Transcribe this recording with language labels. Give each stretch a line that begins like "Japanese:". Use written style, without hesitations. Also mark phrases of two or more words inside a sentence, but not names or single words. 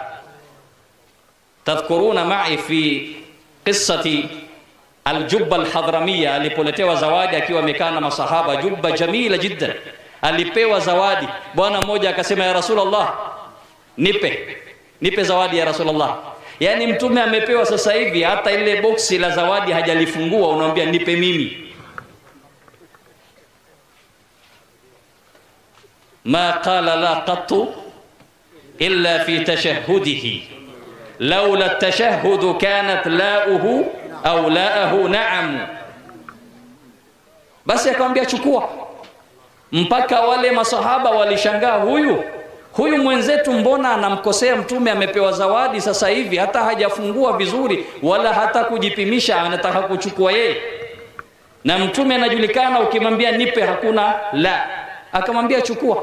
Arabic: تذكرون معي في قصة الجبة الحضرمية,
Swahili: alipoletewa zawadi akiwa amekaa na masahaba,
Arabic: جبة جميلة جدا,
Swahili: alipewa zawadi. Bwana mmoja akasema
Arabic: يا رسول الله,
Swahili: nipe zawadi ya Rasulullah. Yani mtume amepewa sasa hivi, hata ile boksi la zawadi hajalifungua, unamwambia nipe mimi.
Arabic: ما قال لا قط إلا في تشهده لولا التشهد كانت لاؤه أو لاءه نعم.
Swahili: Basi akamwambia chukua. Mpaka wale masahaba walishangaa, huyu mwenzetu mbona anamkosea mtume, amepewa zawadi sasa hivi hata hajafungua vizuri wala hata kujipimisha, anataka kuchukua yeye. Na mtume anajulikana, ukimwambia nipe hakuna la, akamwambia chukua.